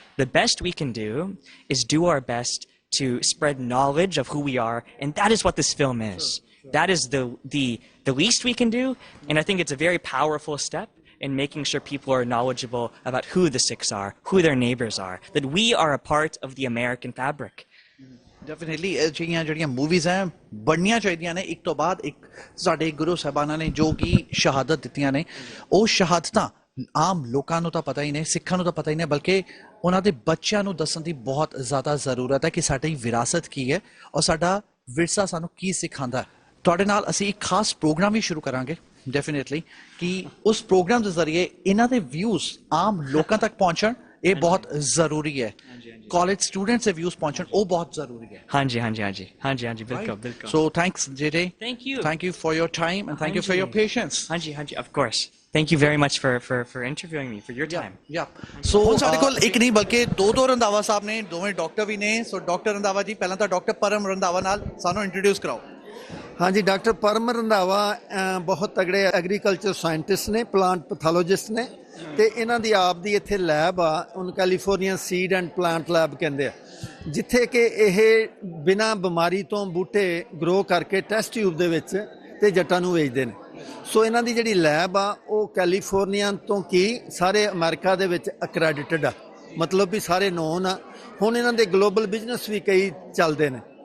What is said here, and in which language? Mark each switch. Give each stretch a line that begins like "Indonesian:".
English: The best we can do is do our best to spread knowledge of who we are. And that is what this film is. That is the least we can do. And I think it's a very powerful step in making sure people are knowledgeable about who the Sikhs are, who their neighbors are, that we are a part of the American fabric.
Punjabi: Definitely ਜਿਹੜੀਆਂ movies ਹੈ ਬਣਨੀਆਂ ਚਾਹੀਦੀਆਂ ਨੇ ਇੱਕ ਤੋਂ ਬਾਅਦ ਇੱਕ। ਸਾਡੇ ਗੁਰੂ ਸਾਹਿਬਾਨਾਂ ਨੇ ਜੋ ਕਿ ਸ਼ਹਾਦਤ ਦਿੱਤੀਆਂ ਨੇ ਉਹ ਸ਼ਹਾਦਤਾਂ ਆਮ ਲੋਕਾਂ ਨੂੰ ਤਾਂ ਪਤਾ ਹੀ ਨਹੀਂ, ਸਿੱਖਾਂ ਨੂੰ ਤਾਂ ਪਤਾ ਹੀ ਨਹੀਂ, ਬਲਕਿ ਉਹਨਾਂ ਦੇ ਬੱਚਿਆਂ ਨੂੰ ਦੱਸਣ ਦੀ ਬਹੁਤ ਜ਼ਿਆਦਾ ਜ਼ਰੂਰਤ ਹੈ ਕਿ ਸਾਡੀ ਵਿਰਾਸਤ ਕੀ ਹੈ ਔਰ ਸਾਡਾ ਵਿਰਸਾ ਸਾਨੂੰ ਕੀ ਸਿਖਾਉਂਦਾ ਹੈ। ਤੁਹਾਡੇ ਨਾਲ ਅਸੀਂ ਇੱਕ ਖਾਸ ਪ੍ਰੋਗਰਾਮ ਵੀ ਸ਼ੁਰੂ ਕਰਾਂਗੇ ਡੈਫੀਨੇਟਲੀ ਕਿ ਉਸ ਪ੍ਰੋਗਰਾਮ ਦੇ ਜ਼ਰੀਏ ਇਹਨਾਂ ਦੇ ਵਿਊਜ਼ ਆਮ ਲੋਕਾਂ ਤੱਕ ਪਹੁੰਚਣ ਇਹ ਬਹੁਤ ਜ਼ਰੂਰੀ ਹੈ ਕਾਲਜ ਸਟੂਡੈਂਟਸ ਦੇ ਵਿਊਜ਼ ਪਹੁੰਚਣ ਉਹ ਬਹੁਤ ਜ਼ਰੂਰੀ ਹੈ ਹਾਂਜੀ ਹਾਂਜੀ ਹਾਂਜੀ ਹਾਂਜੀ ਹਾਂਜੀ ਬਿਲਕੁਲ ਬਿਲਕੁਲ
English: so thanks JJ thank you for your time and thank you for your patience
Punjabi: ਹਾਂਜੀ ਹਾਂਜੀ
English: of course thank you very much for interviewing me for your time
Punjabi: ਸੋ ਸਾਡੇ ਕੋਲ ਇੱਕ ਨਹੀਂ ਬਲਕਿ ਦੋ ਰੰਧਾਵਾ ਸਾਹਿਬ ਨੇ ਦੋਵੇਂ ਡਾਕਟਰ ਵੀ ਨੇ ਸੋ ਡਾਕਟਰ ਰੰਧਾਵਾ ਜੀ ਪਹਿਲਾਂ ਤਾਂ ਡਾਕਟਰ ਪਰਮ ਰੰਧਾਵਾ ਨਾਲ ਸਾਨੂੰ ਇੰਟਰੋਡਿਊਸ ਕਰਾਓ ਹਾਂਜੀ ਡਾਕਟਰ ਪਰਮ ਰੰਧਾਵਾ ਬਹੁਤ ਤਗੜੇ ਐਗਰੀਕਲਚਰ ਸਾਇੰਟਿਸਟ ਨੇ ਪਲਾਂਟ ਪੈਥੋਲੋਜਿਸਟ ਨੇ ਤੇ ਇਹਨਾਂ ਦੀ ਆਪ ਦੀ ਇੱਥੇ ਲੈਬ ਆ ਉਹਨੂੰ California seed and plant lab ਕਹਿੰਦੇ ਆ ਜਿੱਥੇ ਕਿ ਇਹ ਬਿਨਾਂ ਬਿਮਾਰੀ ਤੋਂ ਬੂਟੇ ਗਰੋ ਕਰਕੇ ਟੈਸਟ ਟਿਊਬ ਦੇ ਵਿੱਚ ਤੇ ਜੱਟਾਂ ਨੂੰ ਵੇਚਦੇ ਨੇ ਸੋ ਇਹਨਾਂ ਦੀ ਜਿਹੜੀ ਲੈਬ ਆ ਉਹ ਕੈਲੀਫੋਰਨੀਆ ਤੋਂ ਕੀ ਸਾਰੇ ਅਮਰੀਕਾ ਦੇ ਵਿੱਚ ਅਕ੍ਰੈਡਿਟਡ ਆ ਮਤਲਬ ਵੀ ਸਾਰੇ ਨੋਨ ਆ ਹੁਣ ਇਹਨਾਂ ਦੇ ਗਲੋਬਲ ਬਿਜ਼ਨਸ ਵੀ ਕਈ ਚੱਲਦੇ ਨੇ